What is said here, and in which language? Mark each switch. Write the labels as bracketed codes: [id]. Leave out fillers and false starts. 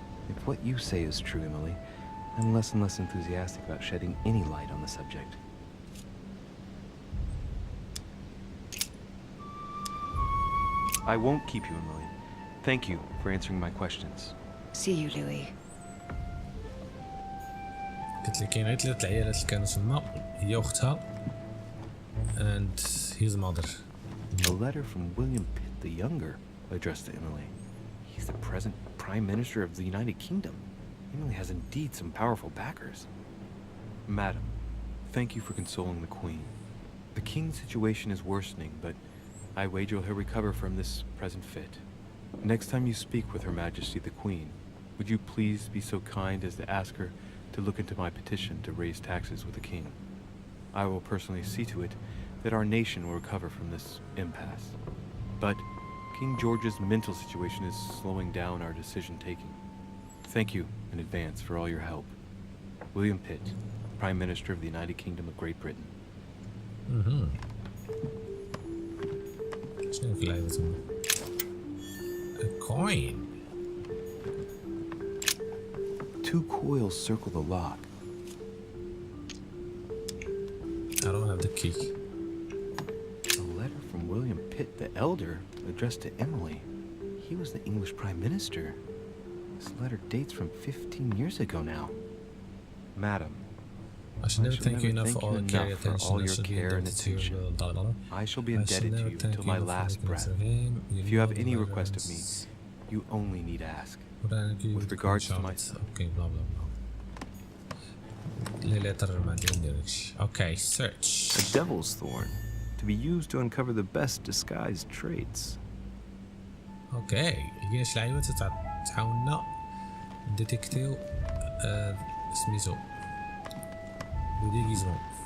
[en] If what you say is true, Emily, I'm less and less enthusiastic about shedding any light on the subject. I won't keep you, Emily. Thank you for answering my questions. See you, Louis. [ar] قلت لي كاين غير 3 العيالات اللي كانوا تما هي واختها [en] and his mother. A letter from William Pitt the Younger addressed to Emily. He's the present Prime Minister of the United Kingdom. Emily has indeed some powerful backers. Madam, thank you for consoling the Queen. The King's situation is worsening, but I wager he'll recover from this present fit. Next time you speak with Her Majesty the Queen, would you please be so kind as to ask her to look into my petition to raise taxes with the King? I will personally see to it that our nation will recover from this impasse. But King George's mental situation is slowing down our decision-taking. Thank you in advance for all your help. William Pitt, Prime Minister of the United Kingdom of Great Britain. [ar] شنو في اللعبة تما؟ [en] A coin. 2 coils circle the lock. I don't have the key. A letter from William Pitt the Elder addressed to Emily. He was the English Prime Minister. This letter dates from 15 years ago now. Madam, I should never thank you enough for all your care and attention. I shall be indebted to you till my last breath. If you have any request of me, you only need ask. With regards to my... Okay, blah blah blah. [ar] لا لا ترى ما عندي ندير داكشي. [en] Okay search. A devil's thorn, to be used to uncover the best disguised traits. [ar] اوكي لقينا شي لعيبه تعاوننا ديتيكتيو سميتو لو ديغيزمون.